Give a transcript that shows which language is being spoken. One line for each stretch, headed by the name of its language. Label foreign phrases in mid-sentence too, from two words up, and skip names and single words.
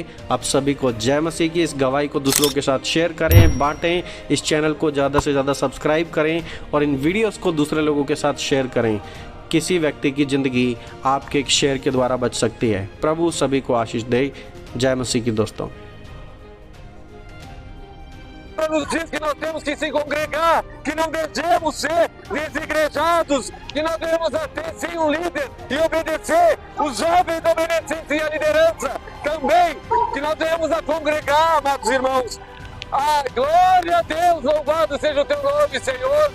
Hindi: आप सभी को जय मसीह की। इस गवाही को दूसरों के साथ शेयर करें, बांटें। इस चैनल को ज़्यादा से ज़्यादा सब्सक्राइब करें और इन वीडियोस को दूसरे लोगों के साथ शेयर करें। किसी व्यक्ति की ज़िंदगी आपके एक शेयर के द्वारा बच सकती है। प्रभु सभी को आशीष दे। जय मसीह की। दोस्तों,
Portuguese: nos diz que nós temos que se congregar, que não devemos ser desigrejados, que nós devemos ter sim um líder e obedecer, os jovens obedecem sim a liderança, também que nós devemos a congregar, amados irmãos, Ah, glória a Deus, louvado seja o teu nome, Senhor.